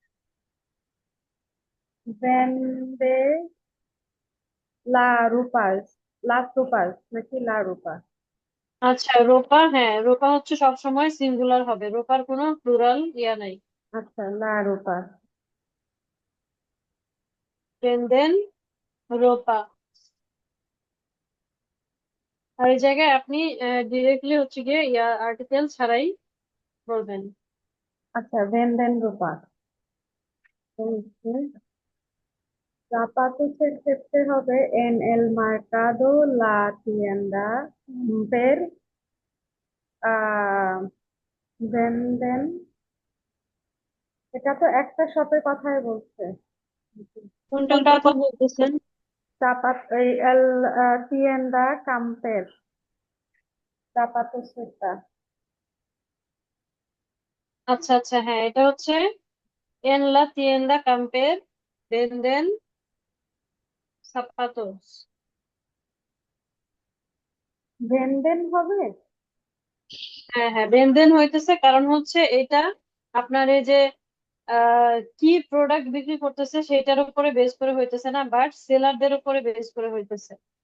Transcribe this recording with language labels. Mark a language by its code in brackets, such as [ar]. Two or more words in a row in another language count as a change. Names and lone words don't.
[es] vende las ropas, নাকি la ropa? [bn] আচ্ছা, রোপা, হ্যাঁ রোপা হচ্ছে সব সময় সিঙ্গুলার হবে, রোপার কোনো প্লুরাল ইয়া নাই। আচ্ছা, [es] la ropa. venden ropa. [bn] আর এই জায়গায় আপনি ডিরেক্টলি হচ্ছে গিয়ে ইয়া আর্টিকেল ছাড়াই বলবেন। আচ্ছা, [es] venden ropa. [bn] জাপাতুসের ক্ষেত্রে হবে [es] en el mercado la tienda ver [bn] আহ venden, এটা তো একটা শপের কথাই বলছে। কোনটার কোনটা কথা বলতেছেন? [es] এই el tienda camper, [bn] জাপাতুসেরটা। আচ্ছা আচ্ছা, হ্যাঁ এটা হচ্ছে [es] en la tienda camper venden zapatos। [bn] ভেন্ডেন হবে। হ্যাঁ হ্যাঁ, ভেন্দেন হইতেছে কারণ হচ্ছে এটা আপনার এই যে কি প্রোডাক্ট বিক্রি করতেছে সেটার উপরে বেস করে হইতেছে না, বাট সেলারদের উপরে বেস করে হইতেছে।